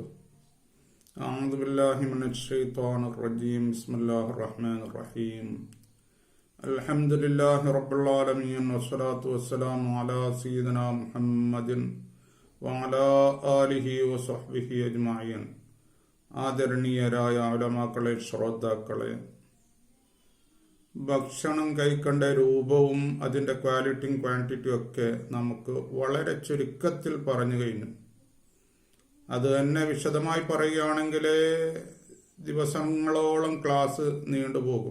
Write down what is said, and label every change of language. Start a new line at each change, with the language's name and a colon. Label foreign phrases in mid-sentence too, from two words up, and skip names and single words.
Arabic: أعوذ بالله من الشيطان الرجيم. بسم الله الرحمن الرحيم. الحمد لله رب العالمين والصلاة والسلام على سيدنا محمد وعلى آله وصحبه أجمعين.
Malayalam: ആദരണീയരായ ഉലമാക്കളെ, ശ്രോതാക്കളെ, ഭക്ഷണം കഴിക്കേണ്ട രൂപവും അതിൻ്റെ ക്വാളിറ്റിയും ക്വാണ്ടിറ്റിയും ഒക്കെ നമുക്ക് വളരെ ചുരുക്കത്തിൽ പറഞ്ഞു കഴിഞ്ഞു. അത് തന്നെ വിശദമായി പറയുകയാണെങ്കിൽ ദിവസങ്ങളോളം ക്ലാസ് നീണ്ടുപോകും.